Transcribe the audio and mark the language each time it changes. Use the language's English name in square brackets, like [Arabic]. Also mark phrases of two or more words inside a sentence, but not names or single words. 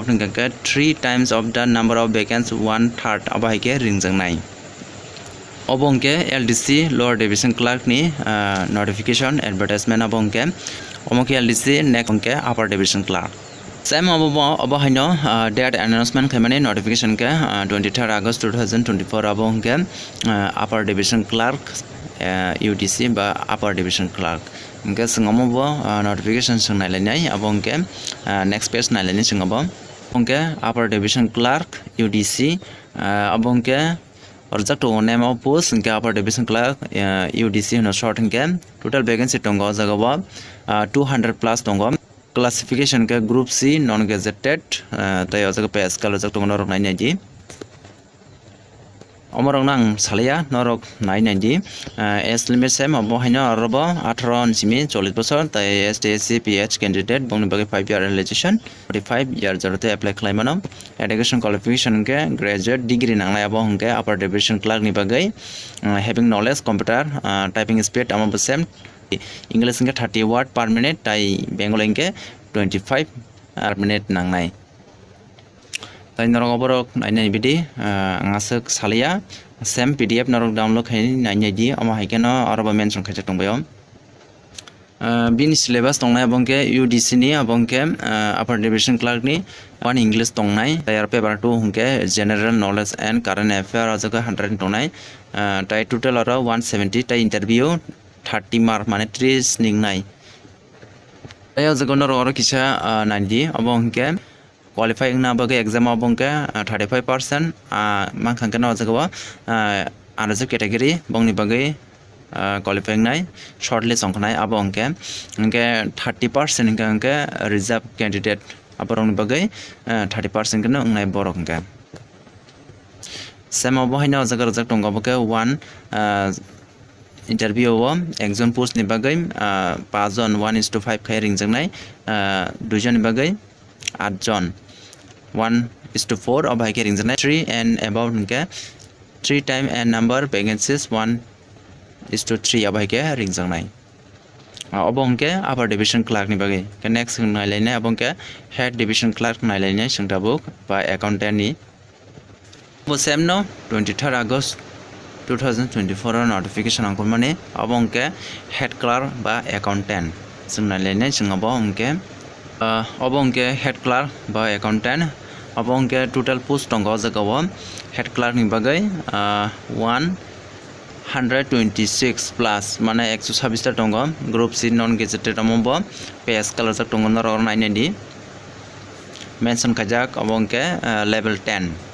[Kok Borok] hingka [English] 3 times of the number of vacancies [Kok Borok] 1/3 aba haike ringjangnai abo hongke [English] LDC lower division clerk [Kok Borok] ni [English] notification advertisement [Kok Borok] abo hongke omoke [English] LDC next [Kok Borok] hongke [English] upper division clerk [Kok Borok] same abo haino [English] date announcement [Kok Borok] khaimani notification ke 23 August 2024 abo hongke [English] upper division clerk [Kok Borok] UDC ba [English] upper division clerk [Kok Borok] hingke singamo bo notification singnai lainai abo hongke [English] next page [Kok Borok] nai lainai singabo hongke [English] upper division clerk UDC [Kok Borok] abo hongke orjak to [English] name of post [Kok Borok] hingke [English] upper division clerk UDC [Kok Borok] no short hingke [English] total vacancy [Kok Borok] tongo jagabo 200 plus tongo classification ke [English] group C non gazetted [Kok Borok] tai ajaga [English] pe scale [Kok Borok] jak tongo norok nai naiji omorong nang salaya norok nai naiji [English] age limit [Kok Borok] sem abo haino arobo 18 simi 40 bosor tai [English] STSC PH candidate [Kok Borok] bongni bagai [English] 5 year realization 45 year [Kok Borok] jarote apply khlaimano [English] education qualification [Kok Borok] ke [English] graduate degree [Kok Borok] nangnai abo hongke upper [English] division clerk [Kok Borok] ni bagai [English] having knowledge computer typing speed [Kok Borok] amo sem English ke [English] 30 word per minute [Kok Borok] tai Bengali ke [English] 25 per minute [Kok Borok] nangnai tai norok oborok nainai bidi ngasuk salia same PDF norok download khai nainai di ama haikeno araba mention khai tongbayo bin syllabus tongnai abongke UDC ni abongke [English] upper division clerk [Kok Borok] ni one English tongnai tai [English] paper 2 [Kok Borok] hongke [English] general knowledge and current affair [Kok Borok] ajaga 100 tongnai tai total aro 170 tai [English] interview 30 mark [Kok Borok] mane 30 ningnai ayo jagonor oro kisa 90 abo hingke qualify na bagay exam abongke 35% mangkhangke na jagao [English] another category [Kok Borok] bongni bagay qualifying nai shortlist ongkhnai abongke 30% hingke [English] reserve candidate [Kok Borok] aborong bagay 30% kena ngai borok hingke same obohaina jagar jak tongo boke one interview o ekjon post ni bagai 5 jon 1:5 khai ringjangnai 2 jon ni bagai 8 jon 1:4 obai ke ringjangnai [English] 3 and above [Kok Borok] hingke [English] 3 time and number vacancies [Kok Borok] 1:3 obai ke ringjangnai obongke [English] upper division clerk [Kok Borok] ni bagai ke next nailai obongke [English] head division clerk [Kok Borok] nailai singtabuk ba accountant ni same no 23rd August 2024 notification angkolmani abongke [English] head clerk [Kok Borok] ba accountant singnalainai singabo ongke abongke [English] head clerk [Kok Borok] ba accountant abongke [English] total post [Kok Borok] tongo jagao [English] head clerk [Kok Borok] ni bagai 126 plus mane 126 ta tongo [English] group C non gazetted [Kok Borok] amombo [English] pay scale [Kok Borok] jak tongo nor nainai di mention kajak abongke [English] level 10